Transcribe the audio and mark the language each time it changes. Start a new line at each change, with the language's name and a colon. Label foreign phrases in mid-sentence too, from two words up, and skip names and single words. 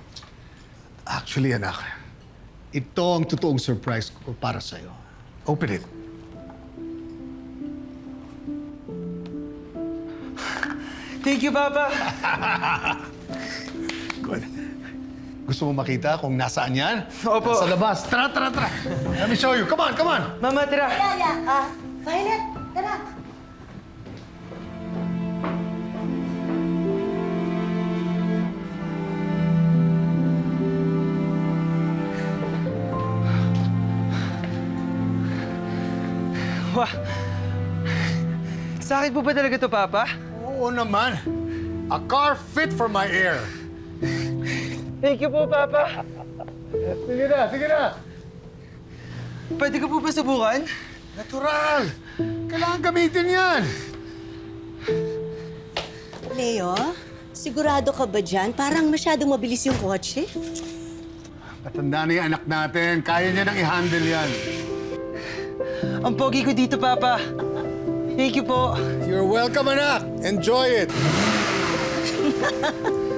Filipino: Actually, anak, ito ang totoong surprise ko para sa'yo.
English: Open it. Thank you, Papa. Good.
Filipino: Gusto mo makita kung nasaan yan? Opo. Sa labas. Tara, tara, tara.
English: Let me show you. Come on, come on.
Filipino: Mama, tira. Violet, tara. Wah. Sa akin po ba talaga to, Papa? Oo naman.
English: A car fit for my air.
Filipino: Thank you po, Papa. Sige na, sige na. Pwede ko po ba subukan? Natural. Kailangan gamitin yan. Leo, sigurado ka ba dyan? Parang masyadong mabilis yung kotse. Matanda na yung anak natin. Kaya niya nang i-handle yan. Ang pogi ko dito, Papa. Thank you po.
English: You're welcome, anak. Enjoy it.